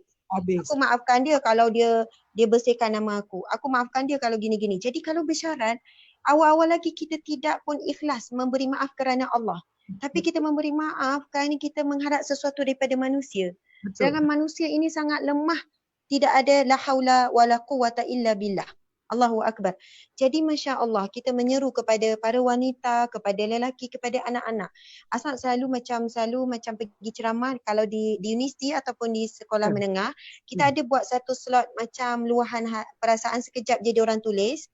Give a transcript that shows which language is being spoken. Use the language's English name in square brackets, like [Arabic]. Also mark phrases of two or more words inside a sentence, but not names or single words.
[Malay] Aku maafkan dia kalau dia bersihkan nama aku. Aku maafkan dia kalau gini-gini. Jadi kalau bersyarat, awal-awal lagi kita tidak pun ikhlas memberi maaf kerana Allah. Tapi kita memberi maaf kerana kita mengharap sesuatu daripada manusia. Sedangkan manusia ini sangat lemah. Tidak ada [Arabic] لا حول ولا قوة إلا بالله. الله أكبر. [Malay] Jadi [Arabic] ما شاء الله, [Malay] kita menyeru kepada para wanita, kepada lelaki, kepada anak-anak. Asal selalu macam pergi ceramah kalau di universiti ataupun di sekolah menengah, kita ada buat satu slot macam luahan perasaan sekejap je diorang tulis.